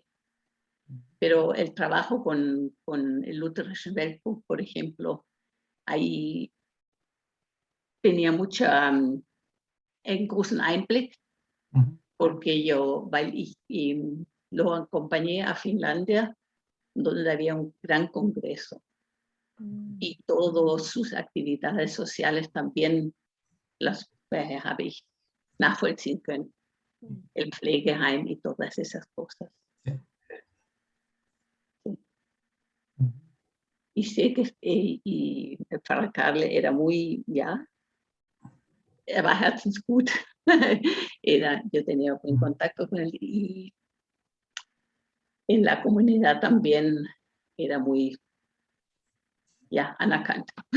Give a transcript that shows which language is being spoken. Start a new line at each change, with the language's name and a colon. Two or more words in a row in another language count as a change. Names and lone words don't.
Spanish: Pero el trabajo con el Lutherischen Weltbund, por ejemplo, ahí tenía mucha
German: großen Einblick,
Spanish: porque lo acompañé a Finlandia, donde había un gran congreso. Y todas sus actividades sociales también las
German: habe ich nachvollziehen können.
Spanish: El Pflegeheim y todas esas cosas. Y sé que y el Pfarrer Carle era muy,
German: er war herzensgut.
Spanish: Yo tenía buen contacto con él y en la comunidad también era muy, anerkannt.